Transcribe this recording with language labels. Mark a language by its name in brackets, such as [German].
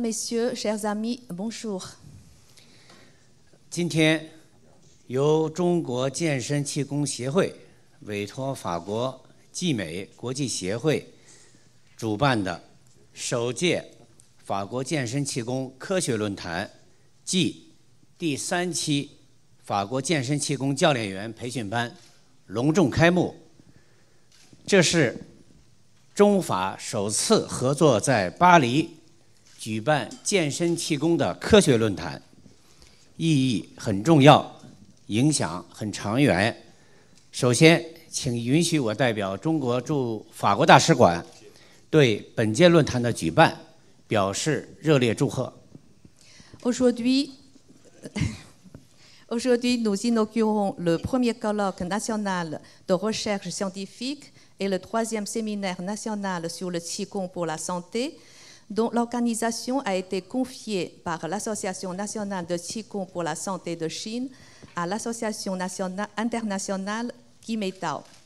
[French] Messieurs, chers amis, bonjour. [Chinese] 今天由中国健身气功协会委托法国季美国际协会主办的首届法国健身气功科学论坛暨第3期法国健身气功教练员培训班隆重开幕。这是中法首次合作在巴黎举办健身气功的科学论坛，意义很重要，影响很长远。首先，请允许我代表中国驻法国大使馆对本届论坛的举办表示热烈祝贺。 [French] Aujourd'hui, nous inaugurons le premier colloque national de recherche scientifique et le 3e séminaire national sur le Qigong pour la santé, dont l'organisation a été confiée par l'Association nationale de Qigong pour la santé de Chine à l'Association internationale Kimetao.